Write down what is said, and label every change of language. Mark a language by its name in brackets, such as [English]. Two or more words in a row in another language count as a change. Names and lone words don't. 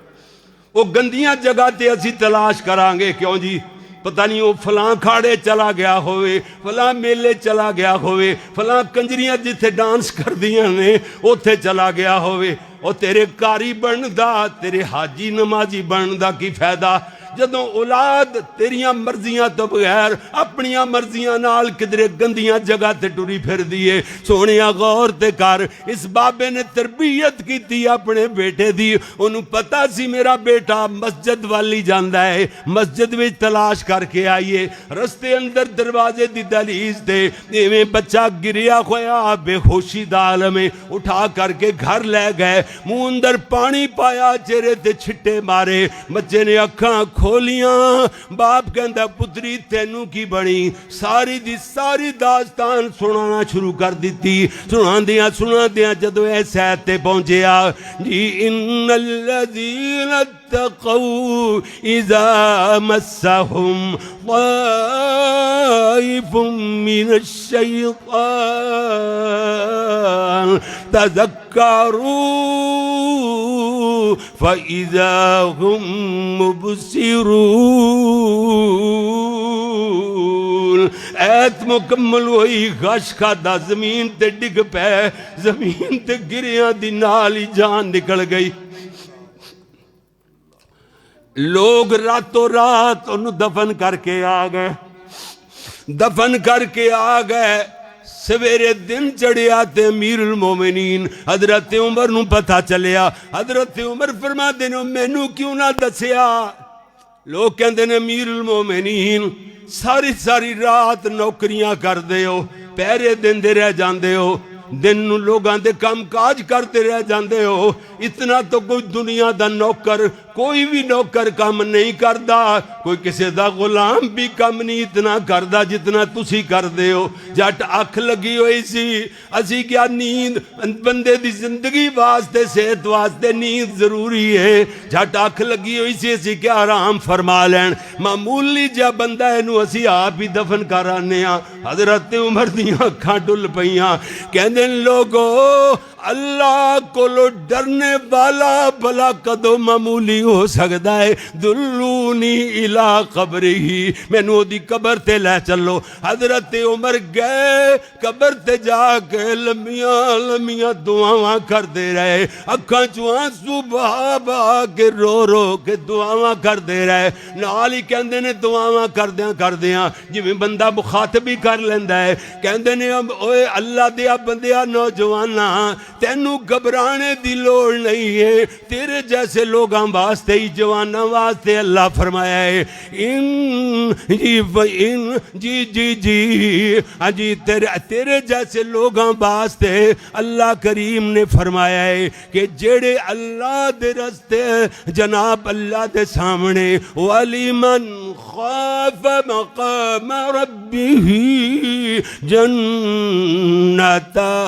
[Punjabi] وہ گندیاں جگہ تے اسی تلاش کران گے، کیوں جی پتہ نہیں وہ فلاں کھاڑے چلا گیا ہوئے، فلاں میلے چلا گیا ہوئے، فلاں کنجریاں جتھے ڈانس کر دیاں نے اوتھے چلا گیا ہوئے۔ اور تیرے کاری بندا، تیرے حاجی نمازی بندا کی فائدہ جدوں اولاد تیریاں مرضیاں تو بغیر اپنیاں مرضیاں نال کدرے گندیاں جگہ تے ٹری پھر دیے۔ سونیاں غور تے کر، اس بابے نے تربیت کی تھی اپنے بیٹے دی، انہوں پتا سی میرا بیٹا مسجد والی جاندہ ہے، مسجد میں تلاش کر کے آئیے، رستے اندر دروازے دی دہلیز دے ایویں بچہ گریا خویا بے ہوشی دا عالم میں اٹھا کر کے گھر لے گئے، منہ اندر پانی پایا، چہرے تے چھٹے مارے، بچے نے اکھاں کھولیاں، باپ کہندہ پتری تینوں کی بڑی، ساری دی ساری داستان سنانا شروع کر دیتی، سنا دیاں جدو ایسے آتے پہنچے جی [Arabic] ان الذین اتقوا اذا مسهم طائف من الشیطان تذکروا فاذا هم مبصرون۔ [Punjabi] ایت مکمل ہوئی، غش کھادا، زمین تے ڈگ پے، زمین تے گریاں دی نالی جان نکل گئی۔ لوگ راتوں رات انہوں دفن کر کے آ گئے، دفن کر کے آ گئے۔ سویرے دن چڑھیا تے امیر المومنین حضرت عمر نو پتہ چلیا، حضرت عمر فرما دینے مینوں کیوں نہ دسیا؟ لوگ کہندے نے امیر المومنین ساری رات نوکریاں کر دے ہو، پہرے دن دے رہ جاندے ہو، دن نو لوگاں دے کام کاج کرتے رہ جاندے ہو، اتنا تو کوئی دنیا دا نوکر، کوئی بھی نوکر کام نہیں کردا، کوئی کسی دا غلام بھی کام نہیں اتنا کردا جتنا تسی کر دے ہو۔ جٹ اکھ لگی ہوئی سی، اسی کیا نیند بندے دی زندگی واسطے، صحت واسطے نیند ضروری ہے، جٹ اکھ لگی ہوئی سی، اسی کیا آرام فرما لین، معمولی جا بندہ اینو اسی آپ ہی دفن کرانے ہاں۔ حضرت عمر دیاں اکھاں ڈل پئیاں، کہندے لوگو اللہ کو ڈرنے والا بھلا کدو معمولی ہو سکتا ہے؟ [Arabic] دلونی الی قبرہی، [Punjabi] مینوں دی قبر تے لے چلو۔ حضرت عمر گئے قبر تے جا کے لمیاں لمیاں دعاواں کردے رہے، اکھاں چوں آنسو بہا بہا کے رو رو کے دعاواں کردے رہے، نال ہی کہندے نے دعاواں کردیاں جویں بندہ مخاطبی کر لیندا ہے، کہندے نے اوے اللہ دیا بندیا نوجواناں تینوں گھبرانے دی لوڑ نہیں ہے، تیرے جیسے لوگاں واسطے ہی جواناں واسطے اللہ فرمایا ہے جی تیرے جیسے لوگاں واسطے اللہ کریم نے فرمایا ہے کہ جڑے اللہ دے رستے جناب اللہ دے سامنے [Arabic] وَلِمَنْ خَافَ مَقَامَ رَبِّهِ جَنَّتَانِ،